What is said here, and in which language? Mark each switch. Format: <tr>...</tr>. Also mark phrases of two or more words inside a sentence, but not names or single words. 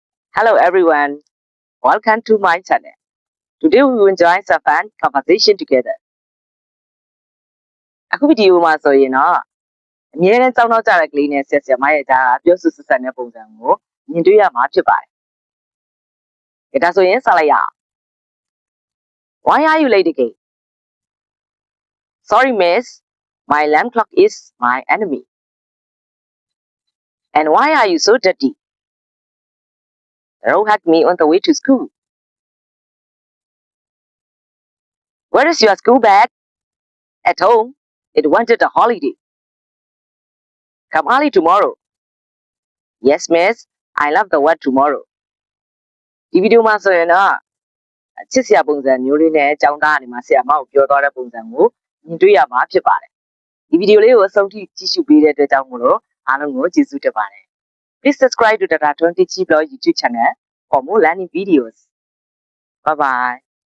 <en>Hello everyone, welcome to my channel. Today we will enjoy some fun conversation together.</en> <my>အခုဗီဒီယိုမှာဆိုရင်တော့အမြဲတမ်းစောင့်တော့ကြတဲ့ကလေးနဲ့ဆက်မရဲ့ကြားပြောဆူဆက်ဆက်တဲ့ပုံစံကိုမြင်တွေ့ရမှာဖြစ်ပါတယ်။ဒါဆိုရင်ဆက်လိုက်ရအောင်</my> <en>Why are you late again? Sorry miss, my alarm clock is my enemy. And why are you so dirty? Don't hug me on the way to school. Where is your school bag? At home. It wanted a holiday. Come early tomorrow. Yes, miss. I love the word tomorrow.</en> <my>ဒီဗီဒီယိုမှာဆိုရင်တော့ချစ်စရာပုံစံမျိုးလေးနဲ့ကျောင်းသားအနေမှာဆရာမကိုပြောသွားတဲ့ပုံစံကိုမြင်တွေ့ရမှာဖြစ်ပါတယ်။ဒီဗီဒီယိုလေးကိုအဆုံးထိကြည့်ရှုပေးတဲ့အတွက်ကြောင့်မို့လို့အားလုံးကိုကျေးဇူးတင်ပါတယ်။</my> <en>Please subscribe to Data 20 Blog YouTube channel for more learning videos. Bye bye.</en>